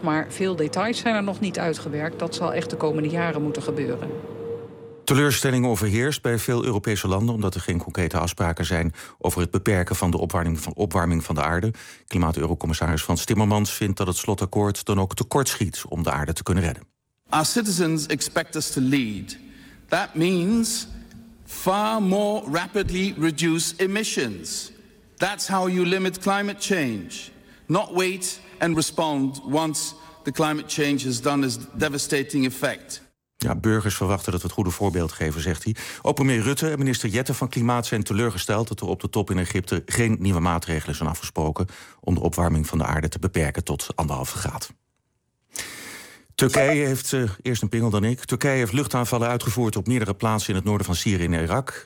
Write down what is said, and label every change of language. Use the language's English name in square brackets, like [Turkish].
[Dutch] Maar veel details zijn er nog niet uitgewerkt. Dat zal echt de komende jaren moeten gebeuren. Teleurstelling overheerst bij veel Europese landen omdat er geen concrete afspraken zijn over het beperken van de opwarming van de aarde. Klimaat-eurocommissaris Frans Timmermans vindt dat het slotakkoord dan ook tekort schiet om de aarde te kunnen redden. [English] Our citizens expect us to lead. That means far more rapidly reduce emissions. That's how you limit climate change. Not wait and respond once the climate change has done its devastating effect. [Dutch] Ja, burgers verwachten dat we het goede voorbeeld geven, zegt hij. Ook premier Rutte en minister Jette van Klimaat zijn teleurgesteld dat er op de top in Egypte geen nieuwe maatregelen zijn afgesproken om de opwarming van de aarde te beperken tot 1,5 graad. Turkije heeft, eerst een pingel dan ik. Turkije heeft luchtaanvallen uitgevoerd op meerdere plaatsen in het noorden van Syrië en Irak.